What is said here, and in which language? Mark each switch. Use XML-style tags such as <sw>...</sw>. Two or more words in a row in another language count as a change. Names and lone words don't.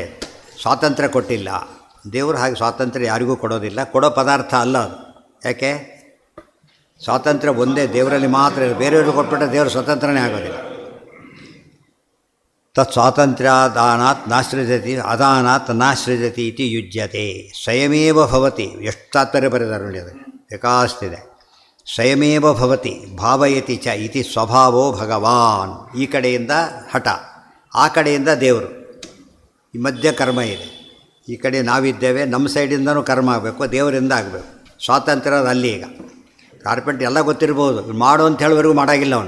<kn>ಸ್ವಾತಂತ್ರ್ಯ ಕೊಟ್ಟಿಲ್ಲ. ದೇವರು ಹಾಗೆ ಸ್ವಾತಂತ್ರ್ಯ ಯಾರಿಗೂ ಕೊಡೋದಿಲ್ಲ, ಕೊಡೋ ಪದಾರ್ಥ ಅಲ್ಲ ಅದು. ಯಾಕೆ? ಸ್ವಾತಂತ್ರ್ಯ ಒಂದೇ ದೇವರಲ್ಲಿ ಮಾತ್ರ. ಬೇರೆಯವ್ರಿಗೆ ಕೊಟ್ಬಿಟ್ರೆ ದೇವರು ಸ್ವತಂತ್ರನೇ ಆಗೋದಿಲ್ಲ.</kn> <sa>ತತ್ ಸ್ವಾತಂತ್ರ್ಯಾದಾನಾತ್ ನಾಸೃಜತಿ ಅದಾನಾತ್ ನಾಸೃಜತಿ ಇತಿ ಯುಜ್ಯತೆ. ಸ್ವಯಮೇವ ಭವತಿ.</sa> <kn>ಎಷ್ಟು ತಾತ್ಪರ್ಯ ಬರೆದಾರೆ ನೋಡಿ, ಅದು ಬೇಕಾಷ್ಟಿದೆ.</kn> <sa>ಸ್ವಯಮೇವ ಭವತಿ ಭಾವಯತಿ ಚ ಇತಿ ಸ್ವಭಾವೋ ಭಗವಾನ್.</sa> <kn>ಈ ಕಡೆಯಿಂದ ಹಠ, ಆ ಕಡೆಯಿಂದ ದೇವರು. ಈ ಮಧ್ಯ ಕರ್ಮ ಇದೆ. ಈ ಕಡೆ ನಾವಿದ್ದೇವೆ, ನಮ್ಮ ಸೈಡಿಂದನೂ ಕರ್ಮ ಆಗಬೇಕು, ದೇವರಿಂದ ಆಗಬೇಕು. ಸ್ವಾತಂತ್ರ್ಯ ಅಲ್ಲಿ. ಈಗ ಕಾರ್ಪೆಂಟ್ ಎಲ್ಲ ಗೊತ್ತಿರ್ಬೋದು, ಮಾಡು ಅಂತ ಹೇಳೋವರೆಗೂ ಮಾಡೋಂಗಿಲ್ಲ ಅವನು.</kn>